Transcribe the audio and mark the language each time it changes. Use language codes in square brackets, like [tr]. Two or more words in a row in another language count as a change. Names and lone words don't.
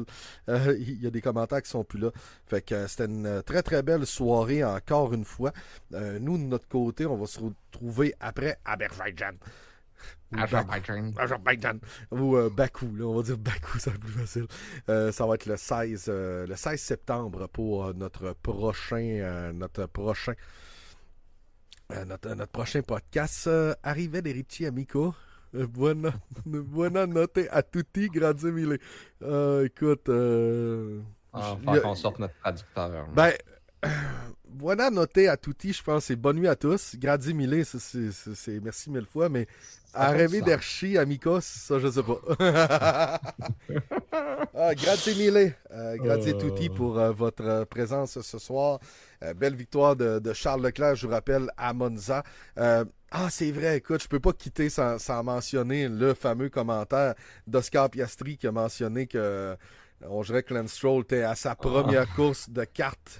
[fr] Il y a des commentaires qui sont plus là. Fait que c'était une très très belle soirée encore une fois. Nous, de notre côté, on va se retrouver après Azerbaïdjan. Azerbaïdjan. Ou Bakou, là, on va dire Bakou, c'est plus facile. Ça va être le 16 septembre pour notre prochain podcast. [it] Arrivederci, amico. Buona notte a tutti, grazie mille. [fr] Écoute, Faut qu'on sorte notre traducteur. [it] buona notte a tutti, [fr] je pense, c'est bonne nuit à tous. [it] Grazie mille, [fr] c'est merci mille fois, mais [it] arrivederci, amico, [fr] ça, je sais pas. [it] Grazie mille. Grazie tutti [fr] pour votre présence ce soir. Belle victoire de Charles Leclerc, je vous rappelle, à Monza. C'est vrai, écoute, je peux pas quitter sans mentionner le fameux commentaire d'Oscar Piastri qui a mentionné que on dirait que Lance Stroll était à sa première course de kart.